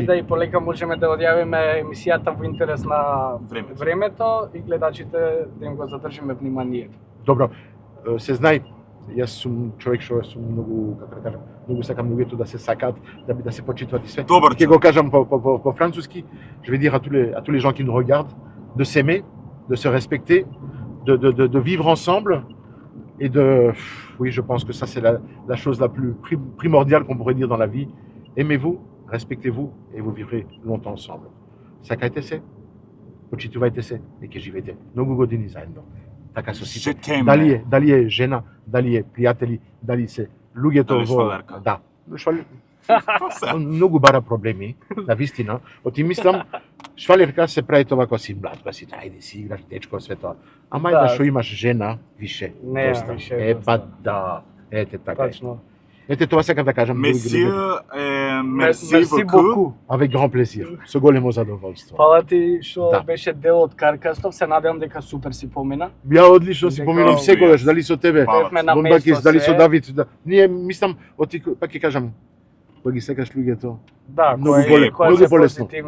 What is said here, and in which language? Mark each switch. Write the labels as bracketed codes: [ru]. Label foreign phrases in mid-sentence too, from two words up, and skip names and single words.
[mk] да и полека можеме да одјавиме емисијата во интерес на Времето. времето и гледачите да им го задржиме вниманието. Добро, се знај, јас сум човек што сум многу, како да кажам, многу сакам луѓето да се сакаат, да се почитуваат и све. Добар Ќе го кажам по француски, [fr] je vais dire à tous les gens qui nous regardent de s'aimer, de se respecter, de vivre ensemble et oui, je pense que ça c'est la chose la plus primordiale qu'on pourrait dire dans la vie. Aimez-vous, respectez-vous et vous vivrez longtemps ensemble. [mk] Сакајте се, почитувајте се и ќе живеете многу години заедно. Така со сите. Дали е жена, дали е пријатели, дали се луѓето Дали швалерка. Да. Многу бара проблеми, на вистина. Оти мислам, швалерка се прави тоа кога си млад, кога си ајде си играш дечко све тоа. Ама Да. да што имаш жена, више. Не, доста. више, Па доста. да. Ете така. Е. Точно. Ете тоа сакам да кажам. Месија, мерси [fr] Мерси боку. боку. Avec grand plaisir. [mk] Со големо задоволство. Фала ти што Да. беше дел од Каркастов, се надевам дека супер си помина. Ја одлично си Дека поминам овие- секогаш, дали со тебе, Фала. Бевме на Бомбакис, место дали се. со Давид. Да. Ние мислам, пак ќе кажам, кога ги секаш луѓето, Да, многу кој многу се полесно. позитивно